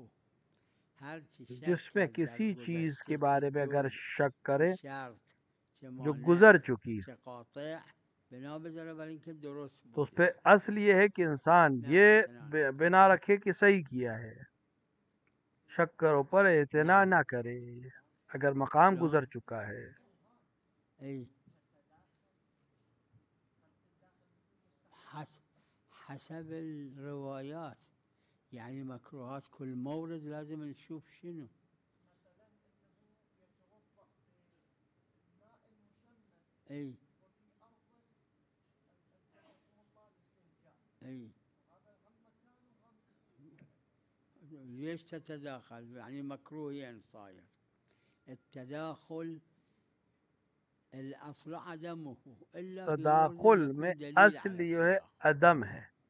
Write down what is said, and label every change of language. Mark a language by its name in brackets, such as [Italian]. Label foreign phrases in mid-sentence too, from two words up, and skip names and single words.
[Persian] هر چی شک [Hindi] जिसमें [Persian] کرد در [Hindi] किसी चीज के [Persian] گذشته، [Hindi] बारे [Persian] چه [Hindi] में अगर [Persian] جز، [Hindi] शक [Persian] چه [Hindi] करे [Persian] شرط، چه [Hindi] जो [Persian] مانع، [Hindi] गुजर चुकी, [Persian] چه قاطع، بنا بذاره برای اینکه درست [Hindi] तो उस [Persian] بوده. [Hindi] पे असल ये है कि इंसान [Persian] نه [Hindi] ये [Persian] اعتنا نکنه. [Hindi] बिना रखे कि सही किया है. शक करो पर इतना [Arabic] نعم [Hindi] ना करे अगर मकाम [Arabic] شلون؟ [Hindi] गुजर चुका है. [Arabic] ای حسب الروايات، يعني مكروهات كل مورد لازم نشوف شنو. اي اي ليش تتداخل؟ يعني مكروهين صاير. التداخل الأصل عدمه إلا في مورد [Hindi] तदाखुल में [Arabic] يكون دليل [Hindi] असल [Arabic] على [Hindi] जो है [Arabic] التداخل. [Hindi] अदम है.